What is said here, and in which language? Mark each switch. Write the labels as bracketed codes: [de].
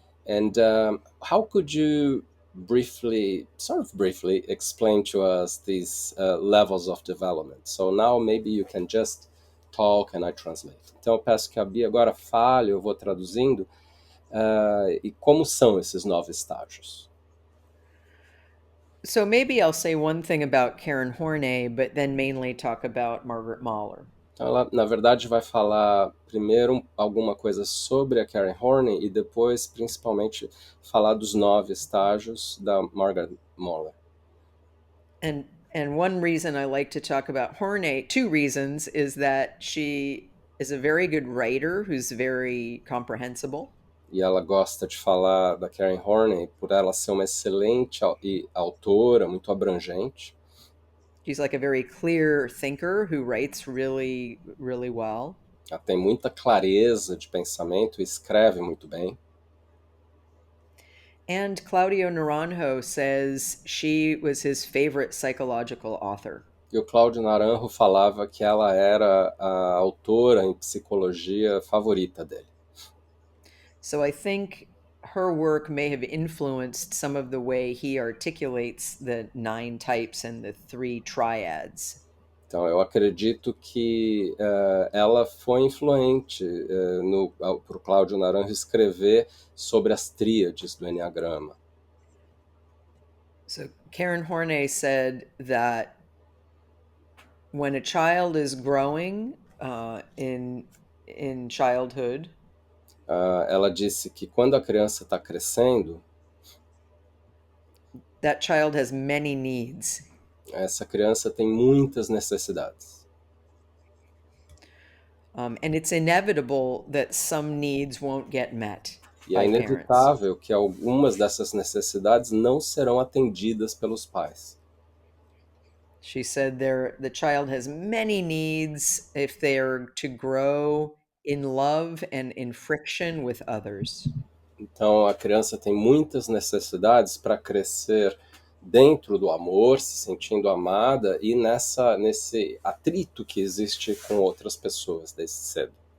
[en] And how could you sort of briefly, explain to us these levels of development? So now maybe you can just talk and I translate. [pt] Então eu peço que a Bia agora fale, eu vou traduzindo. E como são esses 9 estágios? [en] So maybe I'll say one thing about Karen Horney, but then mainly talk about Margaret Mahler. [pt] Então ela, na verdade, vai falar primeiro alguma coisa sobre a Karen Horney e depois, principalmente, falar dos 9 estágios da Margaret Mahler. [en] And one reason I like to talk about Horney, two reasons, is that she is a very good writer who's very comprehensible. [pt] E ela gosta de falar da Karen Horney por ela ser uma excelente autora, muito abrangente. [en] She's like a very clear thinker who writes really, really well. [pt] Ela tem muita clareza de pensamento e escreve muito bem. [en] And Claudio Naranjo says she was his favorite psychological author. [pt] E o Cláudio Naranjo falava que ela era a autora em psicologia favorita dele. [en] So I think her work may have influenced some of the way he articulates the nine types and the three triads. [pt] Então, eu acredito que ela foi influente para o Cláudio Naranjo escrever sobre as tríades do Enneagrama. [en] So Karen Horney said that when a child is growing in childhood, [pt] ela disse que quando a criança está crescendo, [en] that child has many needs. [pt] Essa criança tem muitas necessidades. [en] And it's inevitable that some needs won't get met [pt] E é [en] by parents. [pt] inevitável que algumas dessas necessidades não serão atendidas pelos pais. [en] She said the child has many needs if they're to grow in love and in friction with others. [pt] Então, a criança tem muitas necessidades para crescer dentro do amor, se sentindo amada e nesse atrito que existe com outras pessoas desde cedo.